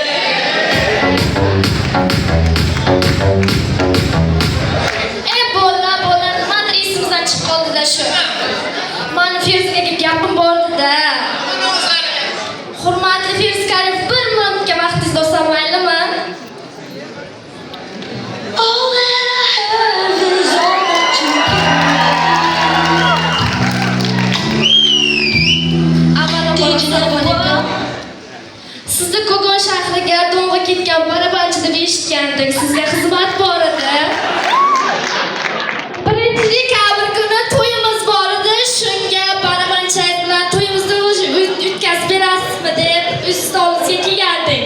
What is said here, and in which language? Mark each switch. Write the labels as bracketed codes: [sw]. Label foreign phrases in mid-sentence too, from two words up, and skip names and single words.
[uz] Bo'la, nimadir esimizdan chiqib qoldi-da shu. Mani Feruzkaga gapim bor-da. Hurmatli Feruz Karim, 1 minutga vaqtingizni olsam maylimi? [en] All that I have is all that you can. [uz] Avvalambor assalomu alaykum. Sizni Kogon shahriga do'ng'a ketgan barabanchi deb eshitgandik. Sizga xizmat bor edi. 1-dekabr kuni to'yimiz bor edi. Shunga barabanchilar bilan to'yimizni o'tkazib berasizmi deb ustimizga kelgandik.